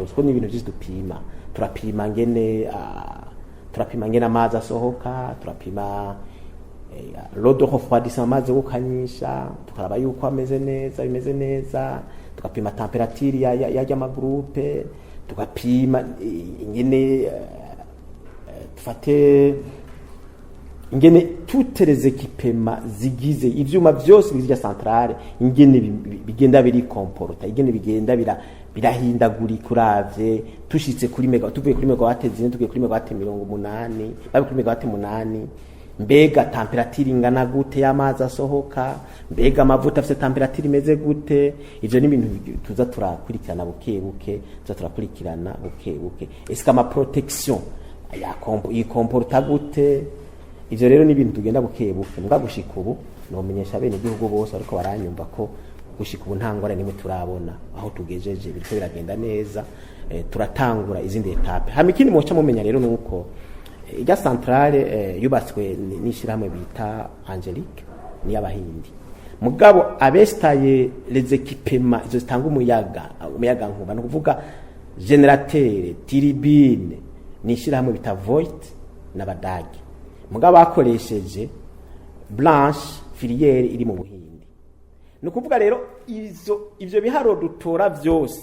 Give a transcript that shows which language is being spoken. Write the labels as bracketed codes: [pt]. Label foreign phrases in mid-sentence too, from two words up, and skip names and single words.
[rn] Ko ni ibintu byose dupima, turapima ngene amazi asohoka, turapima [fr] l'eau refroidissement [rn] amazi gukanyisha, tukaraba yuko ameze neza, bimeze neza, tukapima temperature ya magroupe, tukapima ingene tufate ingene [fr] toutes les équipements [rn] zigize ivyuma byose bizya centrale, ingene bigenda biri comporta, ingene bigenda birahindaguri kuravye tushitse kuri tuvuye kuri megawate 4 tuvuye kuri megawate 80 babe kuri megawate 8. Mbega temperature ingana gute y'amazi asohoka, mbega amavuta afite temperature imeze gute. Ivyo ni ibintu tuza turakurikirana buke buke, tuza turakurikirana buke buke. [fr] Est-ce que ma protection [rn] ya comporta gute, ivyo rero ni ibintu tugenda bukebuke mbwa gushika ubu nomenyesha bene igihugu bose ariko baranyumva ko gushika ubu nta ngorane nimwe turabona aho tugejeje biriko biragenda neza. Turatangura izindi etape hama ikindi muca mumenya rero nuko irya centrale yubatswe n'ishirahamwe bita Angelique ni y'abahindi mugabo abestaye [fr] les équipements [rn] izo zitanga umuyagankuba no kuvuga [fr] generateur turbine [rn] ni ishirahamwe bita Voigt n'abadagi mugabo bakoresheje [fr] blanche filière [rn] iri mu buhindi no kuvuga rero ivyo biharo dutora vyose